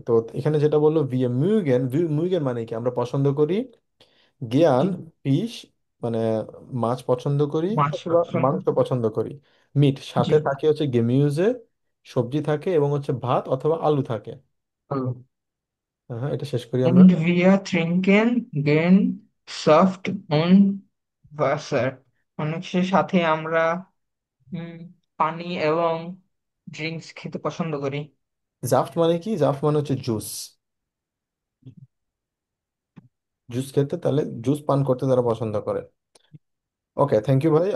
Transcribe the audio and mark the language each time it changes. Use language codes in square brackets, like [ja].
[bn] তো এখানে যেটা বললো [de] ভিয়ে মুগেন, [bn] মুগেন মানে কি আমরা পছন্দ করি, জি, [de] জ্ঞান ফিশ [bn] মানে মাছ পছন্দ করি মাছ অথবা মাংস পছন্দ করি, মিট জি, সাথে থাকে হচ্ছে গেমিউজে, সবজি থাকে এবং হচ্ছে ভাত অথবা আলু থাকে। ভালো। হ্যাঁ, এটা শেষ করি আমরা। [de] Und wir trinken gern Saft und Wasser. [bn] মানুষের সাথে আমরা উম, পানি এবং ড্রিঙ্কস খেতে পছন্দ করি। জাফট মানে কি? জাফট মানে হচ্ছে জুস, জুস খেতে, তাহলে জুস পান করতে তারা পছন্দ করে। [en] okay, thank you [bn] ভাই।